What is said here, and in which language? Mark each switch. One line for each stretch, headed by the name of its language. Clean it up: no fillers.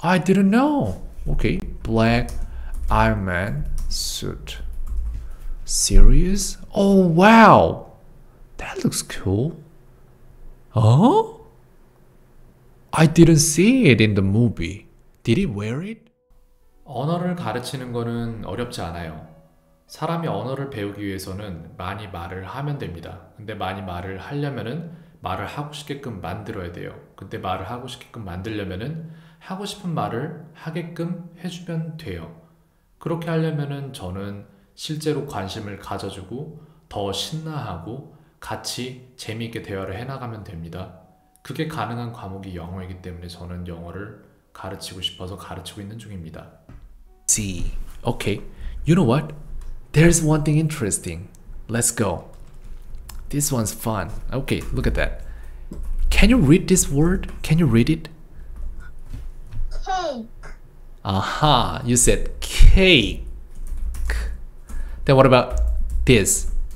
English: I didn't know. Okay, black Iron Man suit. Serious? Oh, wow. That looks cool. Huh? I didn't see it in the movie. Did he wear it?
Korean: 언어를 가르치는 거는 어렵지 않아요. 사람이 언어를 배우기 위해서는 많이 말을 하면 됩니다. 근데 많이 말을 하려면은 말을 하고 싶게끔 만들어야 돼요. 근데 말을 하고 싶게끔 만들려면은 하고 싶은 말을 하게끔 해주면 돼요. 그렇게 하려면은 저는 실제로 관심을 가져주고 더 신나하고 같이 재미있게 대화를 해나가면 됩니다. 그게 가능한 과목이 영어이기 때문에 저는 영어를 가르치고 싶어서 가르치고 있는 중입니다.
English: See, okay, you know what? There's one thing interesting. Let's go. This one's fun. Okay, look at that. Can you read this word? Can you read it? Cake. Aha, you said cake. Then what about this?